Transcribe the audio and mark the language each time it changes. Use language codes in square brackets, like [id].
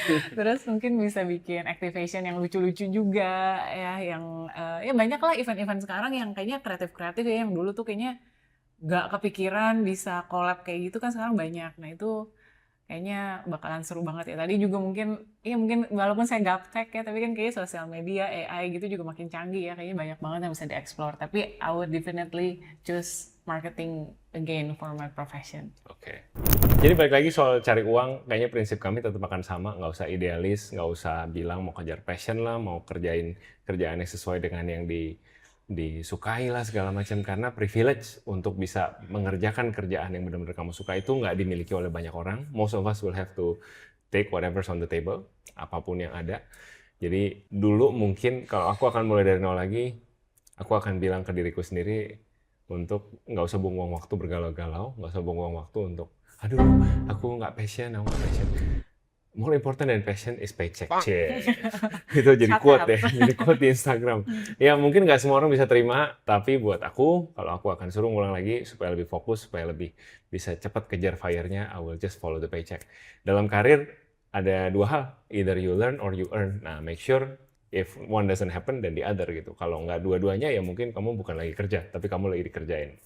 [id] Terus mungkin bisa bikin activation yang lucu-lucu juga ya, yang ya banyak lah event-event sekarang yang kayaknya kreatif-kreatif ya, yang dulu tuh kayaknya nggak kepikiran bisa collab kayak gitu kan sekarang banyak. Nah itu kayaknya bakalan seru banget ya. Tadi juga mungkin, ya mungkin walaupun saya gaptek ya, tapi kan kayaknya sosial media, AI gitu juga makin canggih ya. Kayaknya banyak banget yang bisa dieksplor. Tapi [en] I would definitely choose marketing again for my profession. Oke. [id] Jadi balik lagi soal cari uang, kayaknya prinsip kami tetap akan sama, nggak usah idealis, nggak usah bilang mau kejar passion lah, mau kerjain kerjaan yang sesuai dengan yang disukai lah segala macam, karena privilege untuk bisa mengerjakan kerjaan yang benar-benar kamu suka itu nggak dimiliki oleh banyak orang. [en] Most of us will have to take whatever's on the table, [id] apapun yang ada. Jadi dulu mungkin kalau aku akan mulai dari nol lagi, aku akan bilang ke diriku sendiri untuk nggak usah buang waktu bergalau-galau, nggak usah buang waktu untuk aduh aku nggak passion. [en] More important than passion is paycheck. [id] Itu jadi quote deh, jadi quote di Instagram. Ya mungkin nggak semua orang bisa terima, tapi buat aku, kalau aku akan suruh ngulang lagi supaya lebih fokus, supaya lebih bisa cepat kejar fire-nya, [en] I will just follow the paycheck. [id] Dalam karir ada dua hal, [en] either you learn or you earn. [id] Nah, [en] make sure if one doesn't happen, then the other [id] gitu. Kalau nggak dua-duanya, ya mungkin kamu bukan lagi kerja, tapi kamu lagi dikerjain.